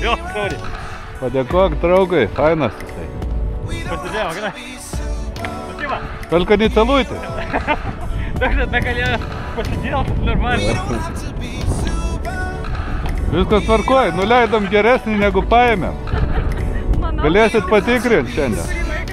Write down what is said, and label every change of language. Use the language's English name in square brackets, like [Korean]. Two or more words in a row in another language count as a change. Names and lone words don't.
[Lithuanian] Jo, sorry. Padėkok draugui, fainas jisai. Pasidėjau, gerai. [Russian] Спасибо. Только не целуйте. Так я посидел, нормально. [Lithuanian] Viskas tvarkoj, nuleidom geresnį negu paėmėm. Galėsit patikrinti šiandien.